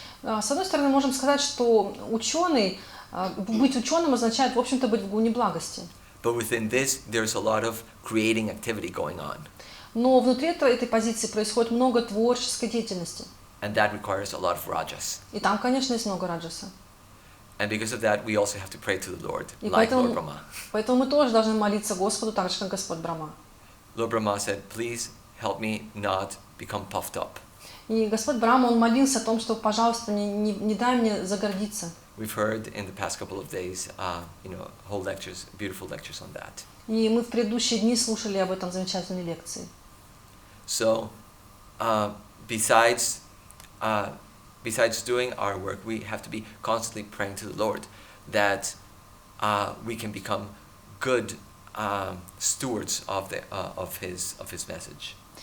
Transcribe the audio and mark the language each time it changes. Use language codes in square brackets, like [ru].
[ru] С одной стороны, можем сказать, что быть ученым означает, в общем-то, быть в гуне благости. [en] But within this, there's a lot of creating activity going on. [ru] Но внутри этой позиции происходит много творческой деятельности. [en] And that requires a lot of rajas. [ru] И там, конечно, есть много раджаса. [en] And because of that, we also have to pray to the Lord, [ru] И [en] like Lord Brahma. [ru] поэтому мы тоже должны молиться Господу, так же, как Господь Брахма. [en] Lord Brahma said, please help me not become puffed up. [ru] И Господь Брахма, он молился о том, что, пожалуйста, не дай мне загордиться. [en] We've heard in the past couple of days, whole lectures, beautiful lectures on that. [ru] И мы в предыдущие дни слушали об этом замечательной лекции. [en] So, besides doing our work, we have to be constantly praying to the Lord that we can become good stewards of His message.